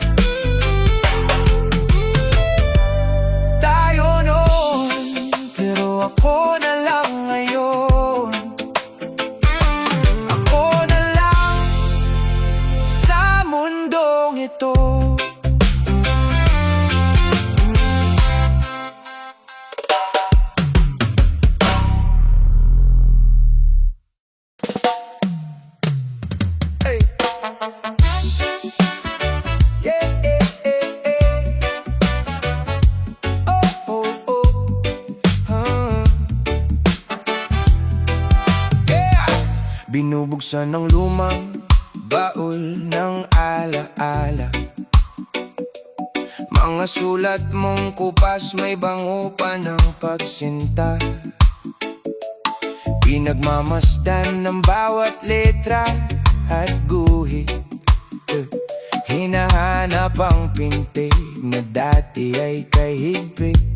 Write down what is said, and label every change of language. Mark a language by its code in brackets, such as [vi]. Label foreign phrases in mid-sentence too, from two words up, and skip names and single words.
[tl] Tayo noon, pero ako na lang ngayon. Ako na lang sa mundong ito. [en] Hey. Yeah, yeah, yeah, yeah. Oh, oh, oh. Yeah. [tl] Binubuksan ng lumang baul ng alaala, mga sulat mong kupas, may bango pa ng pagsinta. Pinagmamasdan ng bawat letra at guhit, hinahanap ang pintig na dati ay kahigpit.